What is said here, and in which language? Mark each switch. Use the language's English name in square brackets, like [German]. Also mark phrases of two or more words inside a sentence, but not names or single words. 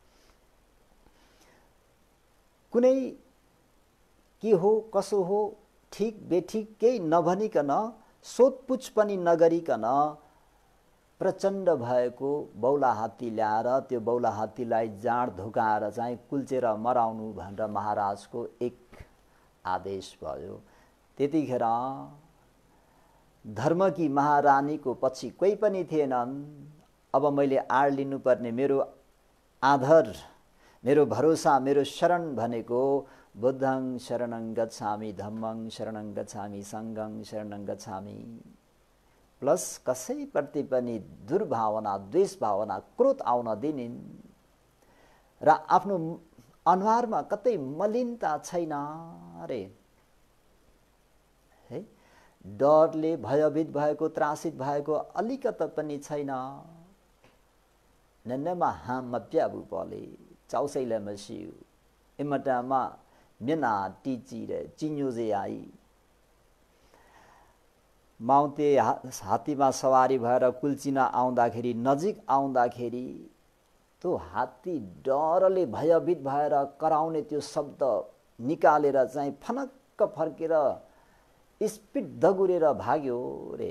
[Nepali] कुनै के हो कसो हो ठिक बेठिक केही नभनिकन सोधपुछ पनि नगरिकन प्रचण्ड भएको बौला हात्ती ल्याएर त्यो बौला हात्तीलाई जाँड धुकाएर चाहिँ कुल्चेर मराउनु भनेर महाराजको एक आदेश भयो। त्यतिखेर धर्मकी महारानीको पछि कोही पनि थिएनन्। अब मैले आड लिनुपर्ने मेरो आधार, मेरो भरोसा, मेरो शरण भनेको [Pali] बुद्धं शरणं गच्छामि, धम्मं शरणं गच्छामि, [Nepali] सङ्घं शरणं गच्छामि। प्लस कसैप्रति पनि दुर्भावना द्वेष भावना क्रोध आउन दिनिन् र आफ्नो अनुहारमा कतै मलिनता छैन रे। है, डरले भयभीत भएको त्रासित भएको अलिकता पनि छैन। नन्नमा हामप्याबु पले चाउसैले मसिउ इमटामा मेना टिची रे चिन्योजे आई। माउते हात्तीमा सवारी भएर कुल्चिन आउँदाखेरि, नजिक आउँदाखेरि त्यो हात्ती डरले भयभीत भएर कराउने त्यो शब्द निकालेर चाहिँ फनक्क फर्केर स्पिड दगुरेर भाग्यो रे।